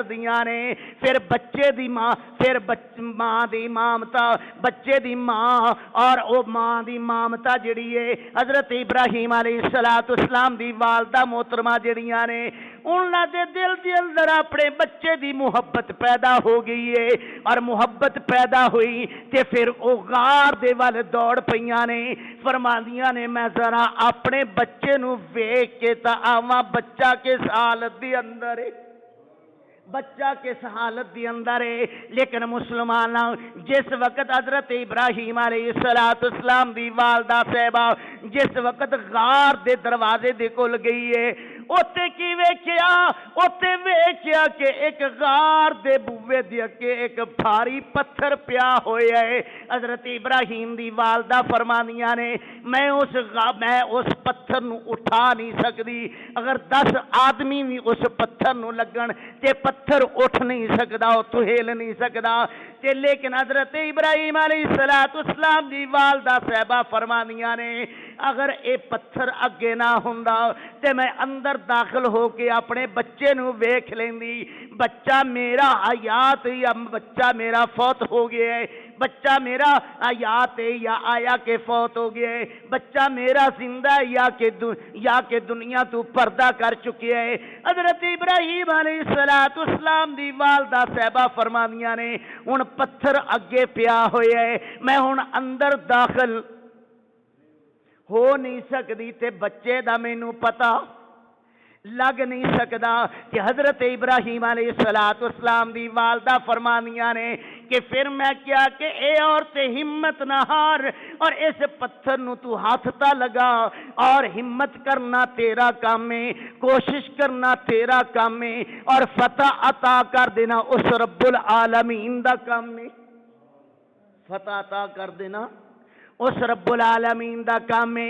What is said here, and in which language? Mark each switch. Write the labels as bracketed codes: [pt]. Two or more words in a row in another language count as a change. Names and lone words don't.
[pa] دیاں نے، پھر بچے دی ماں، پھر ماں دی مامتا، بچے دی ماں اور او ماں دی مامتا جڑی ہے حضرت ابراہیم علیہ الصلوۃ والسلام دی والدہ محترمہ جڑیاں نے، انہاں دے دل دے اندر اپنے بچے دی محبت پیدا ہو گئی ہے، اور محبت پیدا ہوئی تے پھر او غار دے ول دوڑ پئیاں نے، فرماندیاں نے میں ذرا اپنے بچے نو ویکھ کے تا آواں بچہ کس حالت دی اندر ہے، بچہ کس حالت دی اندر ہے۔ لیکن مسلماناں جس وقت حضرت ابراہیم علیہ الصلوۃ والسلام دی والدہ صاحبہ جس وقت غار دے دروازے دے کول گئی ہے، اوتے کی ویکھیا، اوتے ویکھیا کہ ایک غار دے بوئے دے اگے ایک بھاری پتھر پیا ہویا ہے۔ حضرت ابراہیم دی والدہ فرمانیاں نے میں اس پتھر نو اٹھا نہیں سکدی، اگر 10 آدمی بھی اس پتھر نو لگن تے پتھر اٹھ نہیں سکدا، اتھوں ہل نہیں سکدا تے، لیکن حضرت ابراہیم علیہ الصلوۃ والسلام دی والدہ صاحبہ فرمانیاں نے اگر اے پتھر اگے نہ ہوندا تے میں اندر داخل ہو کے اپنے بچے نو ویکھ لیندی، بچہ میرا حیات یا بچہ میرا فوت ہو گیا ہے، بچہ میرا حیات ہے یا آیا کہ فوت ہو گیا ہے، بچہ میرا زندہ ہے یا کہ دنیا تو پردہ کر چکی ہے۔ حضرت ابراہیم علیہ الصلوۃ والسلام دی والدہ صاحبہ فرمانیاں نے ہن پتھر اگے پیا ہویا ہے، میں ہن اندر داخل ہو نہیں سکتی تے بچے دا مینوں پتا، لگ نہیں سکدا کہ حضرت ابراہیم علیہ السلام دی والدہ فرمانیاں نے کہ پھر میں کیا کہ اے عورت ہمت نہ ہار اور اس پتھر نو تو ہاتھ تا لگا اور ہمت کرنا تیرا کام ہے، کوشش کرنا تیرا کام ہے اور فتح عطا کر دینا اس رب العالمین دا کام ہے، فتح عطا کر دینا اس رب العالمین دا کام ہے۔